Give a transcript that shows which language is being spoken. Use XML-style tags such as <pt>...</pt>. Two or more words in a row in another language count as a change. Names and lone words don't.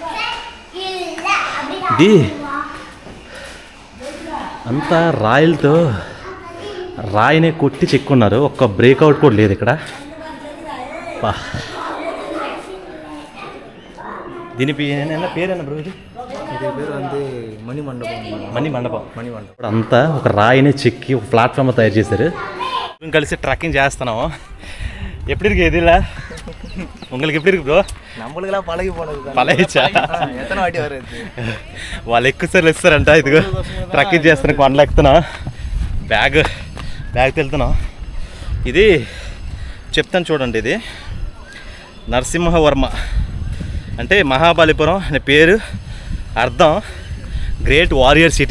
<te>ఇది అంతా రాయిలతో రాయినే కొట్టి చెక్కున్నారు, ఒక్క బ్రేక్అవుట్ కూడా లేదు ఇక్కడ. దీని పేరేనా బ్రో? ఇది</te> <ta>பேர் வந்து மணி மண்டபம்.</ta> <te>అంతా ఒక రాయినే చెక్కి ఒక ప్లాట్ఫామ్ తయారు చేశారు. మేము కలిసి ట్రెక్కింగ్ చేస్తున్నాము.</te> <ta>எப்படி இருக்கு இதில் உங்களுக்கு? எப்படி இருக்கு ப்ரோ? நம்மளுக்கெல்லாம் பழகி போனது పలహిచ్చా எத்தனை வாட்டி வருது.</ta> <te>వాళ్ళు ఎక్కువసార్లు ఇస్తారంట. ఇదిగో ట్రెక్కింగ్ చేస్తున్నాం, కొండలు ఎక్కుతున్నాం, బ్యాగ్ వెళ్తున్నాం. ఇది చెప్తాను చూడండి, ఇది నరసింహవర్మ అంటే మహాబలిపురం అనే పేరు అర్థం</te> <en>great warrior city.</en>